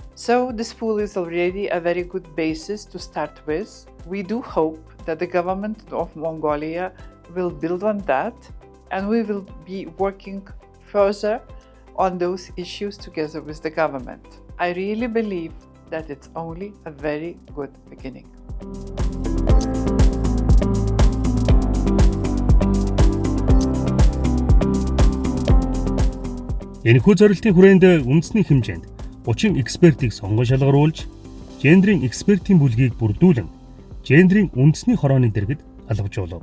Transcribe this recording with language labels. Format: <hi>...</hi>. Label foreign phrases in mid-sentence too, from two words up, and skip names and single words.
<en>So this pool is already a very good basis to start with. We do hope that the government of Mongolia will build on that, and we will be working further on those issues together with the government. I really believe that it's only a very good beginning.</en> <mn>Энэхүү зорилтын хүрээнд үндэсний хэмжээнд 30 экспертийг сонгон шалгаруулж, гендрийн экспертийн бүлгийг бүрдүүлэн, гендрийн үндэсний хорооны дэргэд алгажуулав.</mn>